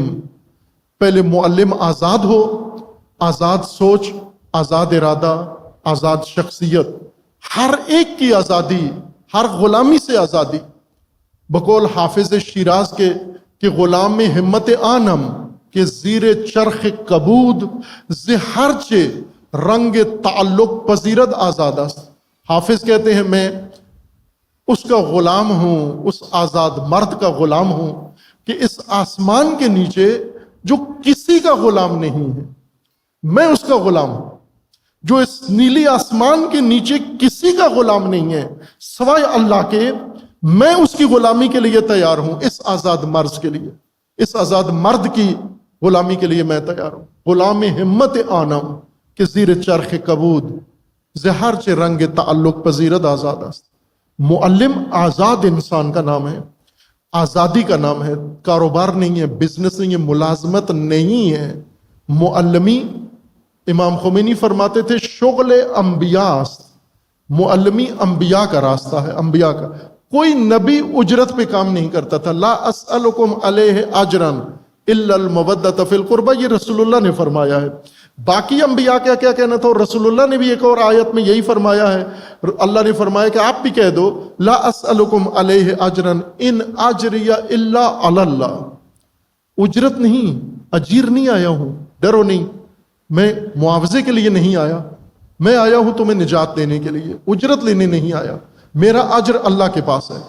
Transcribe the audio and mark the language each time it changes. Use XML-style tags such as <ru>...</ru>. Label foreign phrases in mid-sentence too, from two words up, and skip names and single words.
<ur>پہلے معلم آزاد ہو، آزاد سوچ، آزاد ارادہ، آزاد شخصیت، ہر ایک کی آزادی، ہر غلامی سے آزادی۔ بقول حافظ شیراز کے کہ</ur> <fa>غلام ہمت آنم کہ زیر چرخ کبود، ز ہرچے رنگ تعلق پذیرد آزاد است۔</fa> <ur>حافظ کہتے ہیں میں اس کا غلام ہوں، اس آزاد مرد کا غلام ہوں کہ اس آسمان کے نیچے جو کسی کا غلام نہیں ہے، میں اس کا غلام ہوں۔ جو اس نیلی آسمان کے نیچے کسی کا غلام نہیں ہے سوائے اللہ کے، میں اس کی غلامی کے لیے تیار ہوں، اس آزاد مرد کے لیے، اس آزاد مرد کی غلامی کے لیے میں تیار ہوں۔</ur> <fa>غلام ہمت آنم کہ زیر چرخ کبود، زہر چے رنگ تعلق پذیرد آزاد است۔</fa> <ur>معلم آزاد انسان کا نام ہے، آزادی کا نام ہے، کاروبار نہیں ہے، بزنس نہیں ہے، ملازمت نہیں ہے۔ معلمی، امام خمینی فرماتے تھے</ur> <fa>شغل انبیاء است،</fa> <ur>معلمی انبیاء کا راستہ ہے، انبیاء کا۔ کوئی نبی اجرت پہ کام نہیں کرتا تھا۔</ur> <ar>لا اسألکم علیہ اجرا الا المودۃ فی القربہ،</ar> <ur>یہ رسول اللہ نے فرمایا ہے۔ باقی انبیاء کا کیا کہنا تھا، اور رسول اللہ نے بھی ایک اور آیت میں یہی فرمایا ہے۔ اللہ نے فرمایا کہ آپ بھی کہہ دو</ur> <ar>لا اسألکم علیہ اجرا ان اجری الا علی اللہ،</ar> <ur>اجرت نہیں، اجیر نہیں آیا ہوں، ڈرو نہیں، میں معاوضے کے لیے نہیں آیا، میں آیا ہوں تمہیں نجات دینے کے لیے، اجرت لینے نہیں آیا، میرا اجر اللہ کے پاس ہے۔</ur>